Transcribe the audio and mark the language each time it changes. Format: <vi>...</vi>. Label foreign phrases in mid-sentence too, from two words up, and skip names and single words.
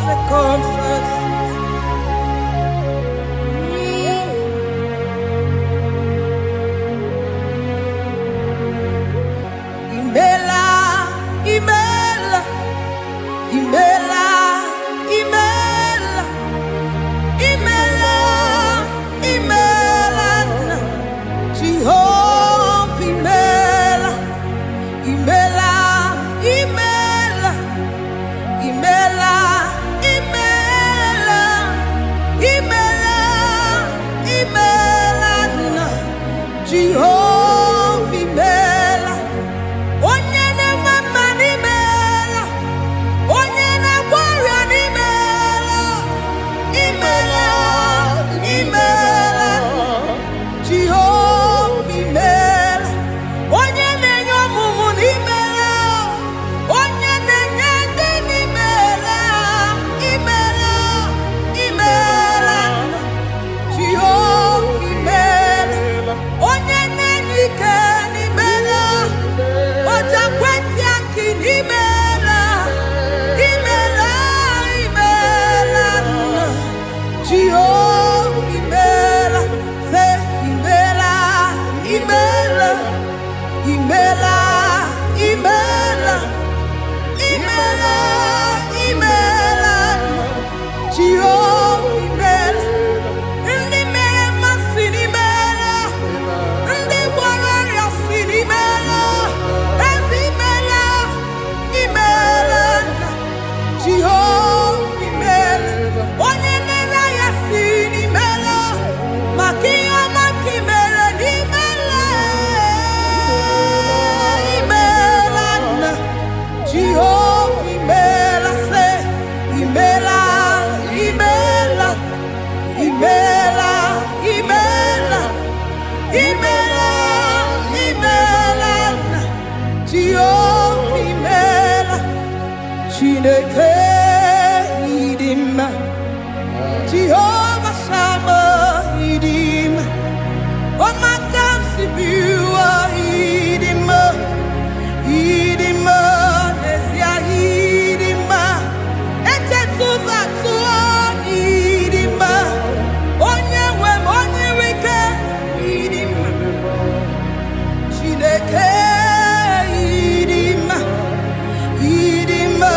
<en>circumstances.</en> <ig>Imela, Imela, Imela, Imela, Imela, Imela, Jehovah, Imela, Imela, Imela, Imela, Imela, Imela, Imela, Jehovah, Imela. Onye na-mama n'imela, onye na-agwara n'imela, imela, imela, Jehova imela. Onye na-enye ọmụmụ n'imela, onye na-enye ndị n'imela, imela, imela, Jehova imela. Onye na-enye ike n'imela, Oja kweti aki n'imela, imela, imela, Jehovah imela, say imela, imela, imela, imela, imela, imela, Jehovah imela. Ndị mere mmasị n'imela, ndị gwara ọrịa si n'imela. Jehovah imela, onye nere ya si n'imela, maka ihe ọma ka imere n'imela, imela nna. Jehovah imela, say imela, imela, imela, imela, imela, imela nna. Jehovah imela. Chineke idima, Jehovah Shammah idima, Omakasibiwa idima, idima, Nesia idima, Etetuzatuo idima, Onyewe Onyewike idima, Chineke idima, idima.</ig>